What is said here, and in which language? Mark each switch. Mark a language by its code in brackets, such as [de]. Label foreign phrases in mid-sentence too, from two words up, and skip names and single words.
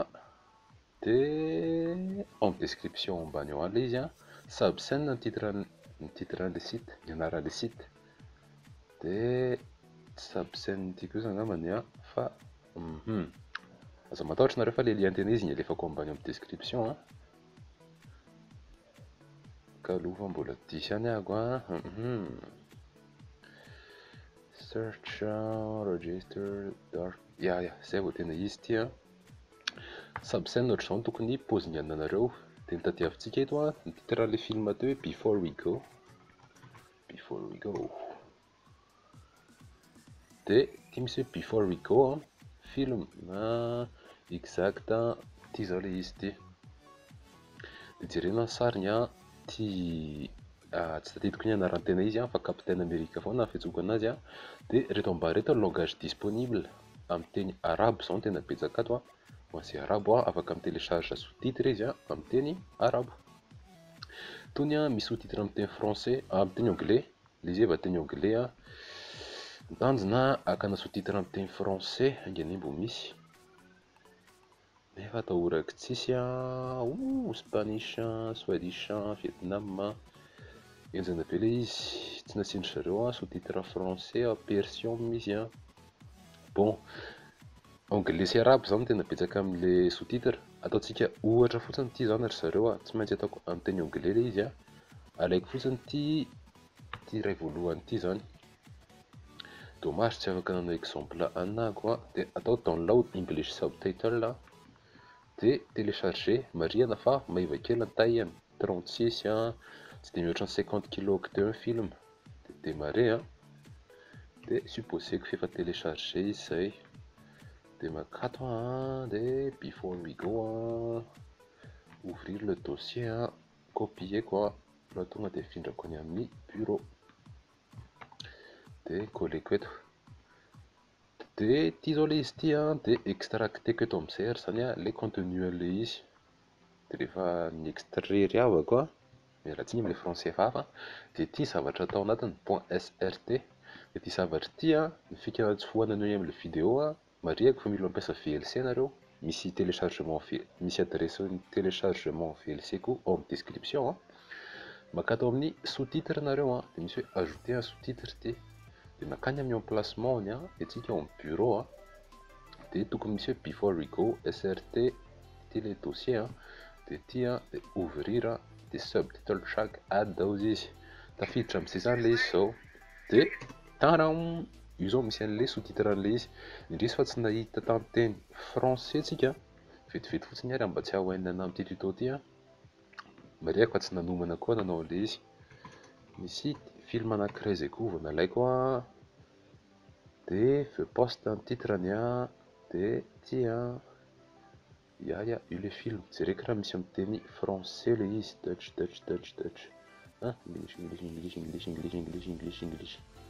[mg] Dia amin'ny description ambany ao ilay izy a, Subsen ny titran'ilay site, ny anaran'ilay site. Dia Subsen ity kosa angambany a, fa aza matahotra nareo fa ilay lien tena izy ny alefako ambany amin'ny description a. Ka aloha mbola diso ihany aho a. [en] Search register dark. [mg] Zay vao tena izy ity a. Subsen ohatr'izao tokony pauziny anareo. Dia ny tadiavintsika eto a, ny titran'ilay film teo hoe Before we go. Before we go. Dia ity misy hoe Before we go film exact ity zao ilay izy ity. Dia jerena ny sariny a, ity tsy tadidiko ny anarany tena izy a fa Capitaine America foana ny fiantsokana azy a. Dia reto ambany reto langage disponible amin'ny teny arabo izao no tena betsaka ato a. Ho an'izay arabo a, afaka [fr] mi-télécharge sous-titre [mg] izy a amin'ny teny arabo. Tony a misy sous-titre amin'ny teny français, amin'ny teny anglais, ilay izy efa teny anglais a. Tanjona hakana sous-titre amin'ny teny français, haingany mbo misy. Nefa atahorako tsisy a, [en] Spanish, Swedish, Vietnam. [mg] Enjana be ilay izy, tsy nasindry zareo a [fr] sous-titre français [mg] persion misy a. Bon, anglais sy arabo zao no tena betsaka amin'ilay sous-titre. Ataontsika ohatra fotsiny ity zany ry zareo a, tsy maintsy ataoko amin'ny teny anglais ilay izy a. Alaiko fotsiny ity iray voalohany ity zany. Dommage tsy afaka nanao exemple anako a. Dia atao download [en] English subtitle. [mg] Dia télécharger marihana fa maiva kely ny taille 36 a. Tsy dia mihoatra ny 50 kilo-octets ny film. Dia démarrer a. Dia [fr] supposé que [mg] efa télécharger izy izay. Dia makato a. Dia before we go a. [fr] Ouvrir le dossier a. Copier quoi. [mg] Raha tonga dia afindrako any amin'ny bureau. Dia colleko eto. Dia ity zao ilay izy ity a, dia extracteko eto amin'izay ary zany a ilay contenu an'ilay izy. Dia rehefa ny extraire avako a, miala tsiny amin'ilay français hafa, dia ity zavatra atao anatiny .srt. Dia ity zavatra ity a, ny fikatsofohana anao amin'ilay vidéo a, marihako fa mila mampiasa VLC nareo. Misy téléchargement, misy [fr] adresse téléchargement [mg] VLC koa ao amin'ny description a. Makato amin'ny sous-titre nareo a, dia misy hoe [fr] ajouter un sous-titre [mg] ity. Dia makany amin'ny emplacement ny a, dia tsika ao amin'ny bureau a. Dia tokony misy hoe before we go SRT ity ilay dossier a. Dia ity a, dia ouvrir a, dia [en] subtitle track add [mg] ao izy. Tafiditra amin'izay zany ilay izy izao. Dia taran! Io zao misy an'ilay sous-titre an'ilay izy. Indrisy fa tsy nahita tamin'ny teny français tsika. Vetivety fotsiny ary mba tsy hahahoanina amin'ity tuto ity a. Marihako fa tsy nanomana koa nanao an'ilay izy. Misy film anankiray izay koa vao nalaiko a. Dia [fr] je poste [mg] ny titrany a. Dia ity a. Io ilay film jereko raha misy amin'ny teny français ilay izy. [en] Dutch. English.